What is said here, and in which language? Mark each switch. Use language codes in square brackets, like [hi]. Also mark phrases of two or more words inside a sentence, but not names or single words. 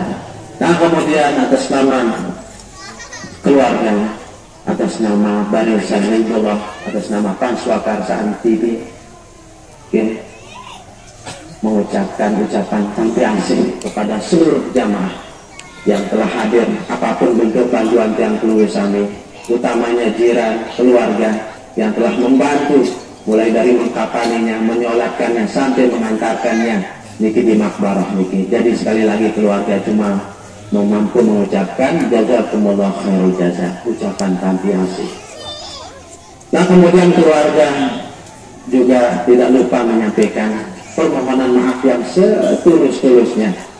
[id] Nah kemudian atas nama keluarga, atas nama Barisan Ridullah, atas nama Panswakarsaan TV, mengucapkan ucapan tampiasih kepada seluruh jamaah yang telah hadir, apapun bentuk bantuan yang perlu kami, utamanya jiran, keluarga yang telah membantu mulai dari mengkapaninya, menyolatkannya sampai mengantarkannya niki di makbarah niki. Jadi sekali lagi keluarga cuma mampu mengucapkan [ar] جزاكم الله خير الجزاء, [id] ucapan tampiasih. Nah kemudian keluarga juga tidak lupa menyampaikan permohonan maaf yang setulus-tulusnya.